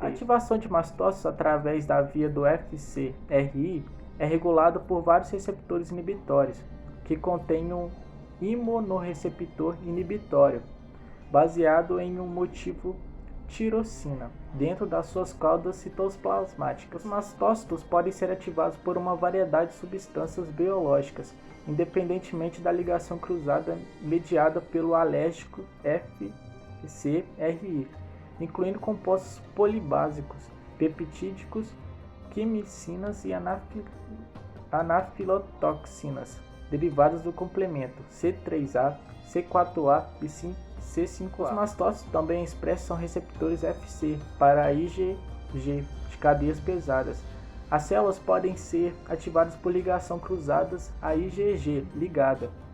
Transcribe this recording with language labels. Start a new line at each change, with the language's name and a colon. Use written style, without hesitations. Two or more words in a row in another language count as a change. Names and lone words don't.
Portuguese: A ativação de mastócitos através da via do FcRI é regulada por vários receptores inibitórios, que contêm um imunorreceptor inibitório, baseado em um motivo tirosina, dentro das suas caudas citoplasmáticas. Os mastócitos podem ser ativados por uma variedade de substâncias biológicas, independentemente da ligação cruzada mediada pelo alérgico FcRI, incluindo compostos polibásicos, peptídicos, quimicinas e anafilotoxinas, derivadas do complemento C3A, C4A e C5A. Os mastócitos também expressam receptores Fc para IgG de cadeias pesadas. As células podem ser ativadas por ligação cruzadas a IgG ligada.